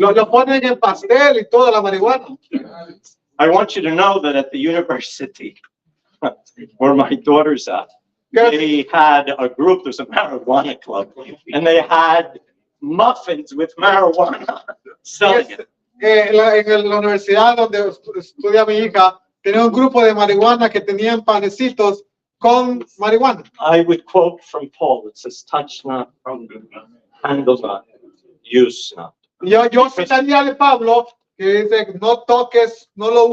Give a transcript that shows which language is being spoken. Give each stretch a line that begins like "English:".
Spanish: lo ponen en pastel y toda la marihuana.
English: I want you to know that at the university where my daughter's at, Yes. they had a group, there's a marijuana club, and they had muffins with marijuana selling it.
Spanish: En la universidad donde estudia mi hija, tenía un grupo de marihuana que tenían panecitos con marihuana.
English: I would quote from Paul, it says, touch not, handle not, use not.
Spanish: Yo citaría de Pablo que dice, no toques, no lo